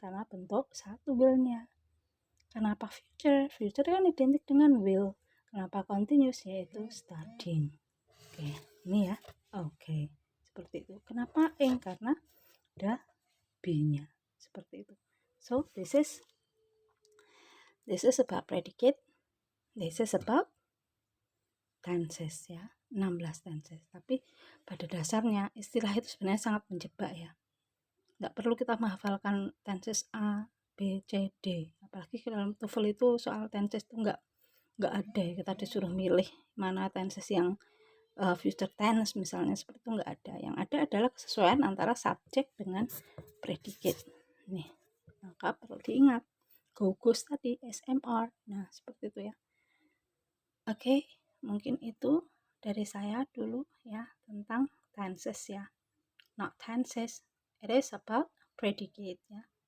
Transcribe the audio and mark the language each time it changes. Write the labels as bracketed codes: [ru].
[id] Karena bentuk 1 will-nya. Kenapa future kan identik dengan will. Kenapa continuous? Yaitu studying. Oke, ini ya. Oke, seperti itu. Kenapa ing? Karena ada be-nya, seperti itu. [en] So this is about predicate, this is about [id] tenses ya, 16 tenses. Tapi pada dasarnya istilah itu sebenarnya sangat menjebak ya. Nggak perlu kita menghafalkan tenses A, B, C, D. Apalagi dalam TOEFL itu soal tenses itu nggak ada ya, kita disuruh milih mana tenses yang future tense misalnya, seperti itu nggak ada. Yang ada adalah kesesuaian antara subjek dengan predicate. Nih, maka perlu diingat goes tadi SMR. Nah, seperti itu ya. Oke, mungkin itu dari saya dulu ya tentang tenses ya. [en] Not tenses, it is about predicate ya.